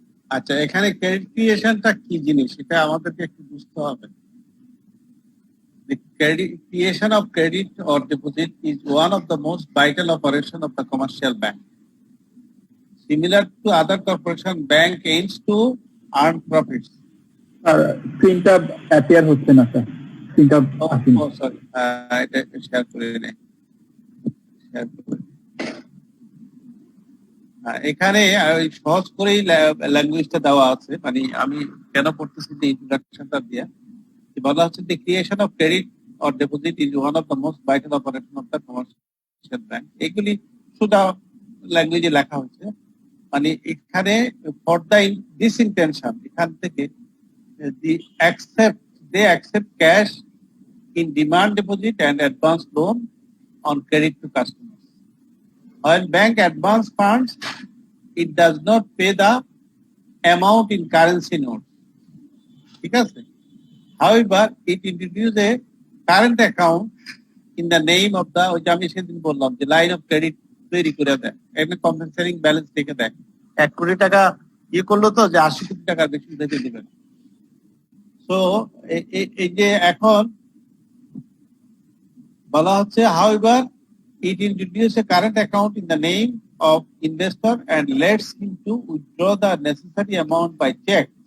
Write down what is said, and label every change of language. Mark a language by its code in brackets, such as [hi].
[bn] আচ্ছা, এখানে ক্রেডিট ক্রিয়েশনটা কি জিনিস এটা আমাদেরকে একটু বুঝতে হবে। [en] The creation of credit or deposit is one of the most vital operation of the commercial bank. Similar to other corporation, bank aims to earn profits. [bn] আর স্ক্রিনটা অ্যাপিয়ার হচ্ছে না স্যার, স্ক্রিনটা আসেনি। সরি, এটা শেয়ার করে নেই। এখানে ওই সহজ করেই ল্যাঙ্গুয়েজটা দেওয়া আছে, মানে আমি কেন পড়তেছি যে ইন্ট্রোডাকশনটা দিয়ে বলা হচ্ছে যে [en] Creation of credit or deposit is one of the most vital operation of the commercial bank. [bn] এগুলি সুদা ল্যাঙ্গুয়েজে লেখা হচ্ছে, মানে এখানে [en] For the this intention, এখান থেকে they accept cash in demand deposit and advance loan on credit to customer. When bank advance funds, it does not pay the amount in currency notes. [bn] ঠিক আছে? [en] However, it introduces a current account in the name of the, [bn] ওই যে আমি সেদিন বললাম যে line of credit তৈরি করে দেয়, এখানে কম্পেনসেটিং ব্যালেন্স থেকে দেয়। 1 কোটি টাকা ইয়ে করলো তো যে 80 কোটি টাকা বেশি দিতে দিবেন। তো এই যে এখন বলা হচ্ছে [en] however, it introduces a current account in the name of investor and lets him to withdraw the necessary amount by check.